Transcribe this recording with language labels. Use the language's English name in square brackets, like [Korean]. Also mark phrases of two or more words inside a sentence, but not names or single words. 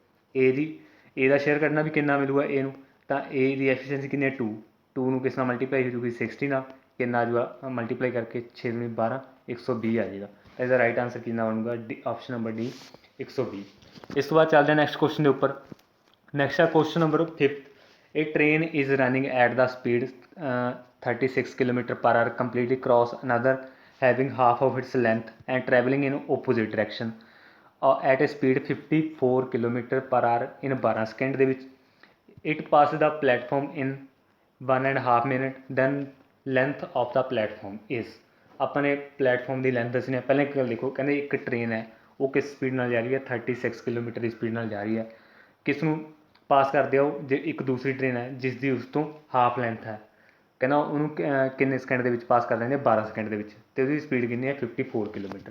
[Punjabi] ਏ ਦਾ ਸ਼ੇਅਰ ਕੱਢਣਾ ਵੀ ਕਿੰਨਾ ਮਿਲੂਗਾ ਏ ਨੂੰ। ਤਾਂ ਏ ਦੀ ਐਫੀਸ਼ੀਐਂਸੀ ਕਿੰਨੀ ਹੈ 2 ਨੂੰ ਕਿਸ ਨਾਲ ਮਲਟੀਪਲਾਈ ਹੋ ਜੂਗੀ 60 ਨਾਲ ਕਿੰਨਾ ਆ ਜੂਗਾ ਮਲਟੀਪਲਾਈ ਕਰਕੇ 6 ਦੂਣੀ 12 120 ਆ ਜਾਏਗਾ। ਇਹਦਾ [English] right answer [Punjabi] ਕਿੰਨਾ ਬਣੂਗਾ [English] option number D [Punjabi] 120। ਇਸ ਤੋਂ ਬਾਅਦ ਚੱਲਦੇ ਹਾਂ [English] next question [Punjabi] ਦੇ ਉੱਪਰ। ਨੈਕਸਟ ਆ [English] question number 5th. A train is running at the speed 36 km/h completely cross another having half of its length and traveling in opposite direction at a speed 54 km/h in 12 [Punjabi] ਸਕਿੰਟ ਦੇ ਵਿੱਚ। [English] It passes the platform in 1.5 minute then length of the platform is। [Punjabi] ਆਪਾਂ ਨੇ ਪਲੇਟਫਾਰਮ ਦੀ ਲੈਂਥ ਦੱਸਣੀ ਹੈ। ਪਹਿਲਾਂ ਇੱਕ ਗੱਲ ਦੇਖੋ, ਕਹਿੰਦੇ ਇੱਕ ਟ੍ਰੇਨ ਹੈ ਉਹ ਕਿਸ ਸਪੀਡ ਨਾਲ ਜਾ ਰਹੀ ਹੈ 36 ਕਿਲੋਮੀਟਰ ਦੀ ਸਪੀਡ ਨਾਲ ਜਾ ਰਹੀ ਹੈ। ਕਿਸ ਨੂੰ ਪਾਸ ਕਰਦੇ ਆ ਉਹ ਜੇ ਇੱਕ ਦੂਸਰੀ ਟ੍ਰੇਨ ਹੈ ਜਿਸ ਦੀ ਉਸ ਤੋਂ [English] half length [Punjabi] ਹੈ। ਕਹਿੰਦਾ ਉਹਨੂੰ ਕਿੰਨੇ ਸਕਿੰਟ ਦੇ ਵਿੱਚ ਪਾਸ ਕਰ ਦਿੰਦੇ 12 ਸਕਿੰਟ ਦੇ ਵਿੱਚ ਅਤੇ ਉਹਦੀ ਸਪੀਡ ਕਿੰਨੀ ਹੈ 54 ਕਿਲੋਮੀਟਰ।